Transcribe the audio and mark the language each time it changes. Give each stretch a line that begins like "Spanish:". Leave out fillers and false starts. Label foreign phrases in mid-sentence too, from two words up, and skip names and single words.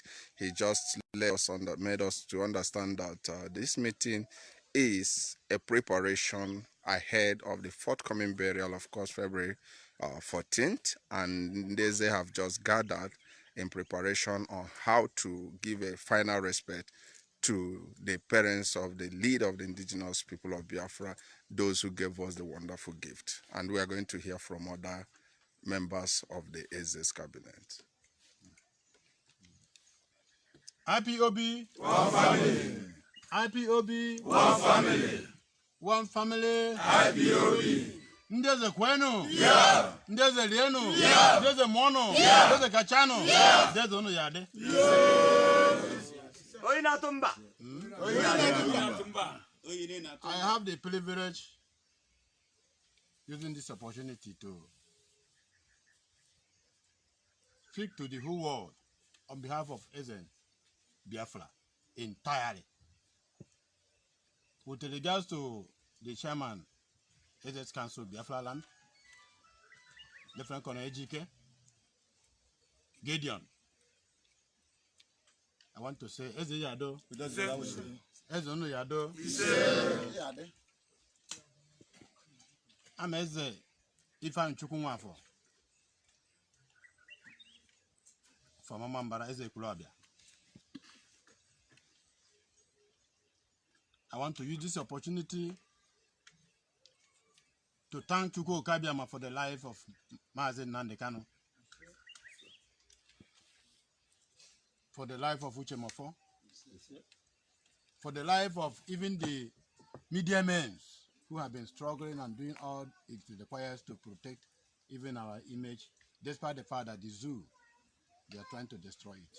English: He just made us to understand that this meeting is a preparation ahead of the forthcoming burial, of course, February 14th, and they have just gathered in preparation on how to give a final respect to the parents of the leader of the indigenous people of Biafra, those who gave us the wonderful gift. And we are going to hear from other members of the Eze's cabinet. IPOB, one family. IPOB, one family. One family.
Igbo: IPOB. Ndi Eze kwenu? Yeah. Ndi Eze lienu? Yeah. Ndi Eze mono? Yeah. Ndi Eze kachano? Yeah. Ndi Eze unu yade?
English: I have the privilege using this opportunity to speak to the whole world on behalf of Eze Biafra entirely. With regards to the chairman, Eze's Council Biafraland, Lieutenant Colonel Ejike, Gideon, I want to say,
Igbo: Eze Yado, Eze Onu Yado,
English: I'm Eze Ifan Chukwunwafo, from Amambara Eze Kulabia. I want to use this opportunity to thank Chukwu Okabiama for the life of Mazi Nnamdi Kanu, for the life of Uche Mofo, for the life of even the media men who have been struggling and doing all it requires to protect even our image, despite the fact that the zoo, they are trying to destroy it.